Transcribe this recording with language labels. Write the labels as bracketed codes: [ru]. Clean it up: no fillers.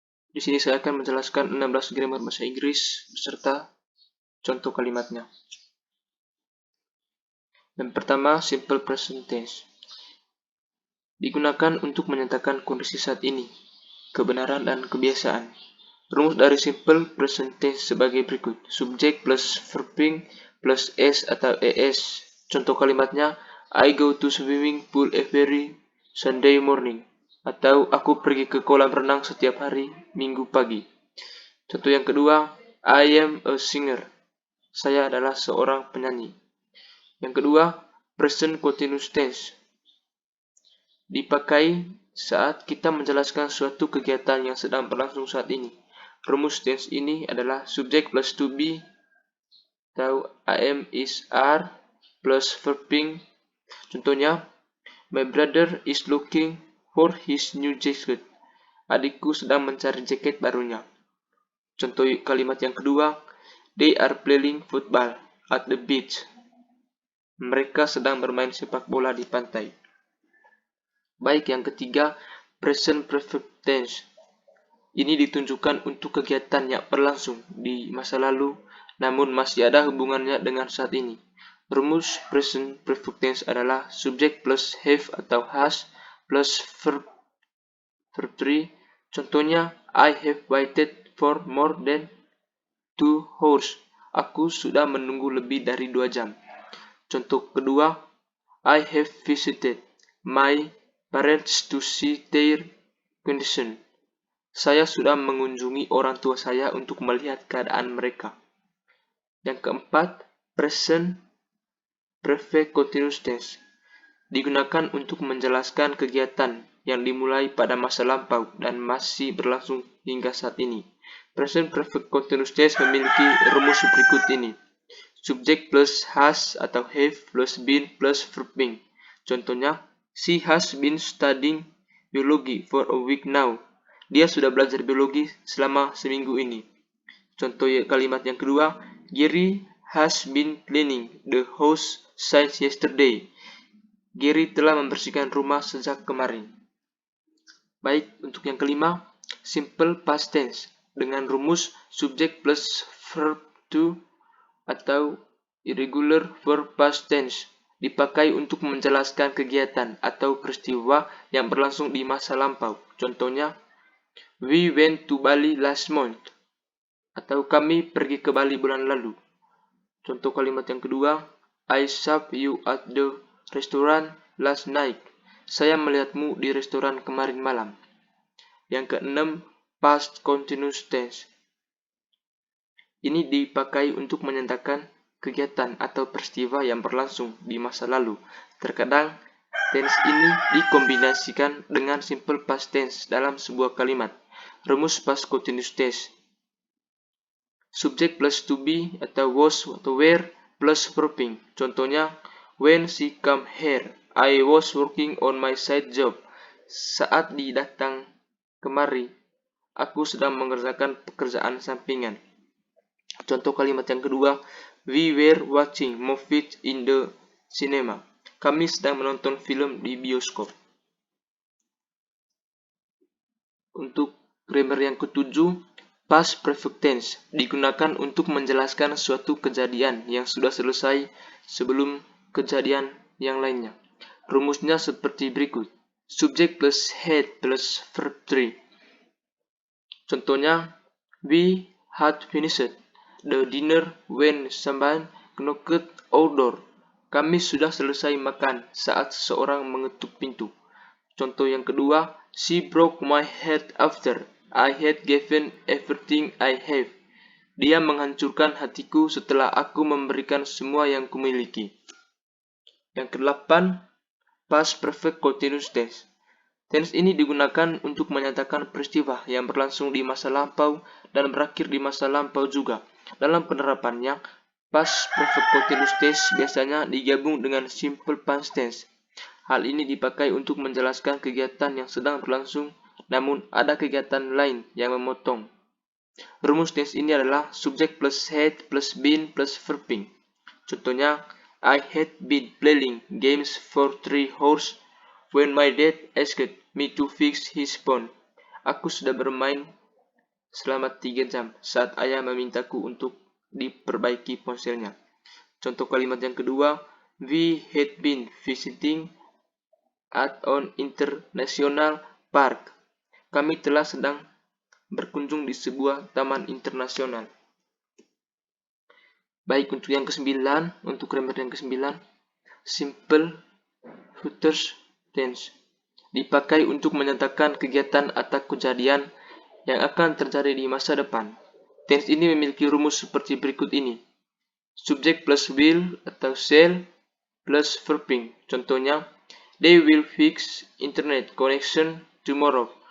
[id] Di sini saya akan menjelaskan 16 grammar bahasa Inggris beserta contoh kalimatnya. Yang pertama, simple present tense. Digunakan untuk menyatakan kondisi saat ini, kebenaran dan kebiasaan. Rumus dari simple present tense sebagai berikut. Subjek plus verbing plus s atau es. Contoh kalimatnya, [en] I go to swimming pool every Sunday morning. [id] Atau aku pergi ke kolam renang setiap hari Minggu pagi. Contoh yang kedua, [en] I am a singer. [id] Saya adalah seorang penyanyi. Yang kedua, present continuous tense. Dipakai saat kita menjelaskan suatu kegiatan yang sedang berlangsung saat ini. Rumus tense ini adalah subjek plus to be atau am is are plus verbing. Contohnya, [en] my brother is looking for his new jacket. [id] Adikku sedang mencari jaket barunya. Contoh kalimat yang kedua, [en] they are playing football at the beach. [id] Mereka sedang bermain sepak bola di pantai. Baik, yang ketiga, present perfect tense. Ini ditunjukkan untuk kegiatan yang berlangsung di masa lalu, namun masih ada hubungannya dengan saat ini. Rumus present perfect tense adalah subjek plus have atau has plus verb 3. Contohnya, [en] I have waited for more than 2 hours. [id] Aku sudah menunggu lebih dari 2 jam. Contoh kedua, [en] I have visited my parents to see their condition. [id] Saya sudah mengunjungi orang tua saya untuk melihat keadaan mereka. Yang keempat, present perfect continuous tense. Digunakan untuk menjelaskan kegiatan yang dimulai pada masa lampau dan masih berlangsung hingga saat ini. Present perfect continuous tense memiliki rumus berikut ini. Subjek plus has atau have plus been plus verbing. Contohnya, [en] she has been studying biology for a week now. [id] Dia sudah belajar biologi selama seminggu ini. Contoh kalimat yang kedua, [en] Gary has been cleaning the house since yesterday. [id] Gary telah membersihkan rumah sejak kemarin. Baik, untuk yang kelima, simple past tense dengan rumus subjek plus verb to atau irregular verb past tense dipakai untuk menjelaskan kegiatan atau peristiwa yang berlangsung di masa lampau. Contohnya, [en] we went to Bali last month. [id] Atau kami pergi ke Bali bulan lalu. Contoh kalimat yang kedua, [en] I saw you at the restaurant last night. [id] Saya melihatmu di restoran kemarin malam. Yang keenam, past continuous tense. Ini dipakai untuk menyatakan kegiatan atau peristiwa yang berlangsung di masa lalu. Terkadang, tense ini dikombinasikan dengan simple past tense dalam sebuah kalimat. Rumus past continuous tense. Subjek plus to be atau was atau were plus verbing. Contohnya, [en] when she come here, I was working on my side job. [id] Saat dia datang kemari, aku sedang mengerjakan pekerjaan sampingan. Contoh kalimat yang kedua, [en] we were watching movies in the cinema. [id] Kami sedang menonton film di bioskop. Untuk grammar yang ketujuh, past perfect tense digunakan untuk menjelaskan suatu kejadian yang sudah selesai sebelum kejadian yang lainnya. Rumusnya seperti berikut. Subjek [en] plus had plus verb 3. [id] Contohnya, [en] we had finished the dinner when someone knocked our door. [id] Kami sudah selesai makan saat seseorang mengetuk pintu. Contoh yang kedua, [en] she broke my heart after I had given everything I have. [id] Dia menghancurkan hatiku setelah aku memberikan semua yang kumiliki. Yang kedelapan, past perfect continuous tense. Tense ini digunakan untuk menyatakan peristiwa yang berlangsung di masa lampau dan berakhir di masa lampau juga. Dalam penerapannya, past perfect continuous tense biasanya digabung dengan simple past tense. Hal ini dipakai untuk menjelaskan kegiatan yang sedang berlangsung, namun ada kegiatan lain yang memotong. Rumus tense ini adalah subjek [en] plus had plus been plus verbing. [id] Contohnya, [en] I had been playing games for 3 hours When my dad asked me to fix his phone. [id] Aku sudah bermain selama 3 jam saat ayah memintaku untuk diperbaiki ponselnya. Contoh kalimat yang kedua, [en] we had been visiting at an international park. [id] Kami telah sedang berkunjung di sebuah taman internasional. Baik, untuk yang ke-9, untuk grammar yang ke-9, simple future tense dipakai untuk menyatakan kegiatan atau kejadian yang akan terjadi di masa depan. Tense ini memiliki rumus seperti berikut ini. [en] Subject plus will [id] atau [en] shall plus verbing. [id] Contohnya, [en] they will fix internet connection tomorrow.